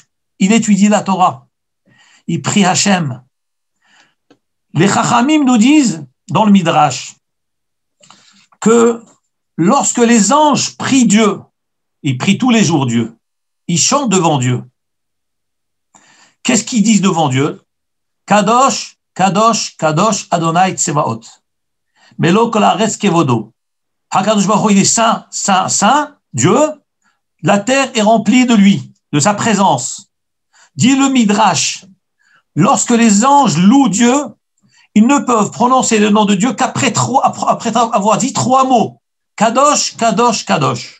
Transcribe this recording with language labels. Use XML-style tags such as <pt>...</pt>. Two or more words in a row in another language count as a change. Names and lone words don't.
<fr>Il étudie la Torah. Il prie Hachem. Les Chachamim nous disent, dans le Midrash, que lorsque les anges prient Dieu, ils prient tous les jours Dieu, ils chantent devant Dieu. Qu'est-ce qu'ils disent devant Dieu?</fr> <he>קדוש, קדוש, קדוש, יהוה צבאות. מלא כל הארץ כבודו. הקדוש ברוך הוא,</he> <fr>il est saint, saint, saint, Dieu. La terre est remplie de lui, de sa présence. Dit le Midrash, lorsque les anges louent Dieu, ils ne peuvent prononcer le nom de Dieu qu'après avoir dit 3 mots.</fr> <he>קדוש, קדוש, קדוש.</he>